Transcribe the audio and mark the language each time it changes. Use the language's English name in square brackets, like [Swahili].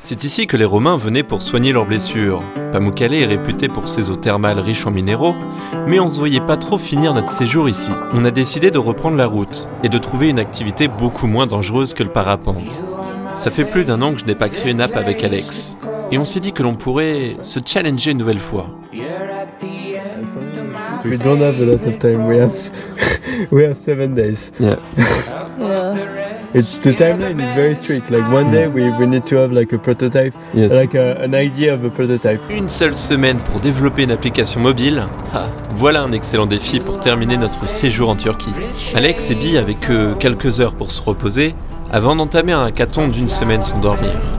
[French] C'est ici que les Romains venaient pour soigner leurs blessures. Pamukkale est réputé pour ses eaux thermales riches en minéraux, mais on se voyait pas trop finir notre séjour ici. On a décidé de reprendre la route et de trouver une activité beaucoup moins dangereuse que le parapente. Ça fait plus d'1 an que je n'ai pas créé une app avec Alex, et on s'est dit que l'on pourrait se challenger une nouvelle fois. [English] We don't have a lot of time. We have 7 days. Yeah. It's the timeline is very strict. Like one day we need to have like a prototype, yes. Like an idea of a prototype. [French] Une seule semaine pour développer une application mobile. Ah, voilà un excellent défi pour terminer notre séjour en Turquie. Alex et Bi avaient que quelques heures pour se reposer avant d'entamer un hackathon d'1 semaine sans dormir.